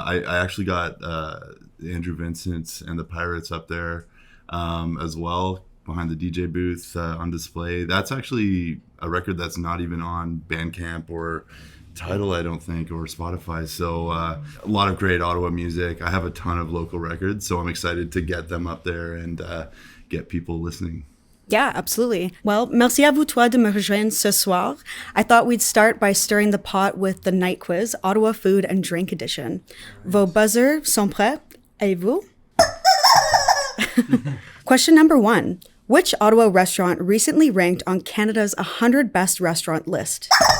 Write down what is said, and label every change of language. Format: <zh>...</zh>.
<en>I actually got Andrew Vincent and the Pirates up there as well, behind the DJ booth on display. That's actually a record that's not even on Bandcamp or Tidal, I don't think, or Spotify. So a lot of great Ottawa music. I have a ton of local records, so I'm excited to get them up there and get people listening. Yeah, absolutely.</en> <fr>Well, merci à vous trois de me rejoindre ce soir.</fr> <en>I thought we'd start by stirring the pot with the night quiz, Ottawa Food and Drink Edition.</en> <fr>Vos buzzers sont prêts? Et vous?</fr> <en>Question number 1. Which Ottawa restaurant recently ranked on Canada's 100 Best Restaurant list?</en>